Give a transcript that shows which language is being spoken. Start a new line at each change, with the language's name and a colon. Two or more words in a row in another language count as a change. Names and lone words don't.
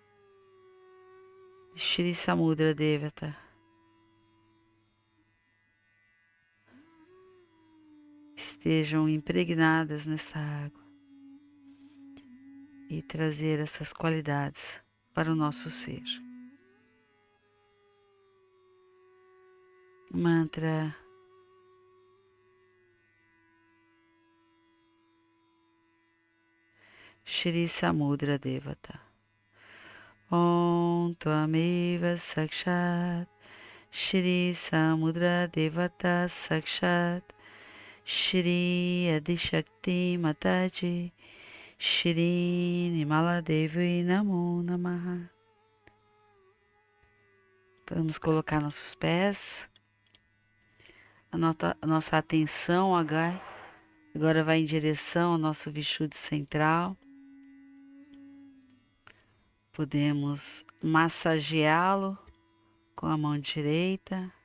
Portuguese: de Shri Samudra Devata estejam impregnadas nesta água e trazer essas qualidades para o nosso ser. Mantra Shri Samudra Devata.
Sanskrit: ॐ त्वमेव साक्षात् श्री समुद्र देवता साक्षात् श्री आदिशक्ति माताजी श्री निमला देवी नमो नमः.
Portuguese: Vamos colocar nossos pés. A nossa atenção agora vai em direção ao nosso Vishuddhi central. Podemos massageá-lo com a mão direita.